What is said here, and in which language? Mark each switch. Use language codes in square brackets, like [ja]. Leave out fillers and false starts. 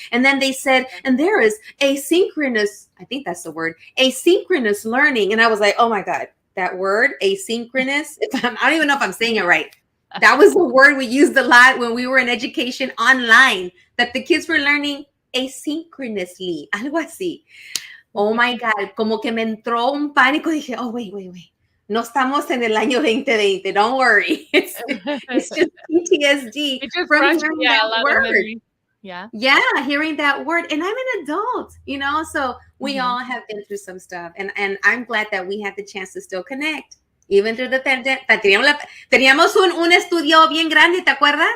[en] And then they said, and there is asynchronous, I think that's the word, asynchronous learning. And I was like, oh my God, that word, asynchronous, I don't even know if I'm saying it right. That was the word we used a lot when we were in education online, that the kids were learning asynchronously, [es] algo así. [en] Oh my God, [es] como que me entró un pánico. Dije, [en] oh, wait. [es] No estamos en el año 2020. [en] Don't worry. It's just PTSD from hearing that word. Yeah, hearing that word. And I'm an adult, so we all have been through some stuff. And I'm glad that we had the chance to still connect. Even through the pandemic. [es] Teníamos un estudio bien grande, ¿te acuerdas?